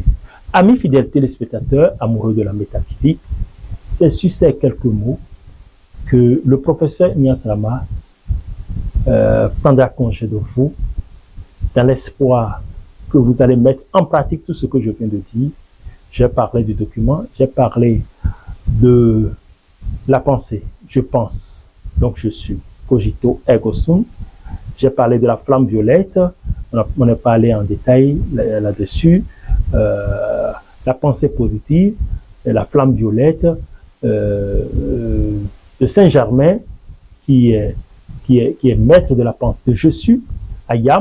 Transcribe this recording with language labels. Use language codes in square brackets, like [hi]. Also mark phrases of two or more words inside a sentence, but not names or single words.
[fr] Amis fidèles téléspectateurs, amoureux de la métaphysique, c'est sur ces quelques mots que le professeur Ignace Rama prendra congé de vous dans l'espoir que vous allez mettre en pratique tout ce que je viens de dire. J'ai parlé du document, j'ai parlé de la pensée, je pense, donc je suis, [la] cogito ergo sum. [fr] J'ai parlé de la flamme violette, on a parlé en détail là-dessus, la pensée positive, la flamme violette, de Saint-Germain, qui est maître de la pensée, de je suis, Ayam.